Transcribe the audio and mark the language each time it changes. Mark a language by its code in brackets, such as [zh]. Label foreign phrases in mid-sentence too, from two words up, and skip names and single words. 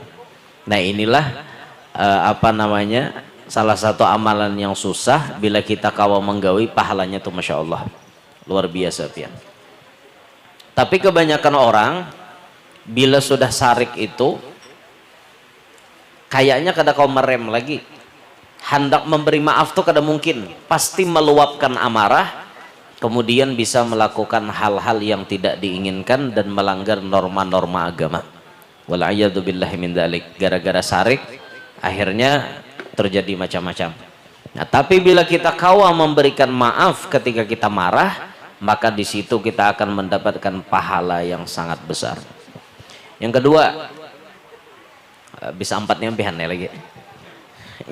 [bjn] Nah inilah salah satu amalan yang susah, bila kita kawa menggawi pahalanya tuh masya Allah luar biasa pian. [id] Tapi kebanyakan orang bila sudah sarik itu kayaknya kada kau merem lagi, hendak memberi maaf tuh kada mungkin, pasti meluapkan amarah, kemudian bisa melakukan hal-hal yang tidak diinginkan dan melanggar norma-norma agama. [ar] والعياذ بالله من ذلك. [id] Gara-gara sarik akhirnya terjadi macam-macam. Nah, tapi bila kita kawa memberikan maaf ketika kita marah, maka di situ kita akan mendapatkan pahala yang sangat besar. Yang kedua, bisa 4 nyampihan lagi.